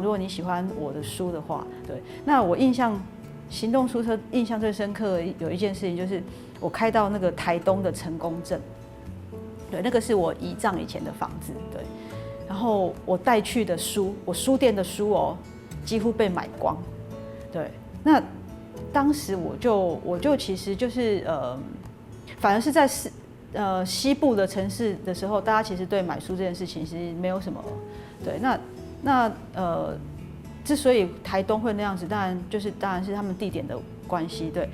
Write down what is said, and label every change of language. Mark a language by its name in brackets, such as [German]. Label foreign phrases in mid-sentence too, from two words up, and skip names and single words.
[Chinese] 如果你喜歡我的書的話，對，那我行動書車印象最深刻有一件事情，就是我開到那個台東的成功鎮，對，那個是我姨丈以前的房子，對，然後我帶去的書，我書店的書幾乎被買光。对，那当时我就其实就是反而是在西部的城市的时候，大家其实对买书这件事情其实没有什么对。那之所以台东会那样子，当然是他们地点的关系对。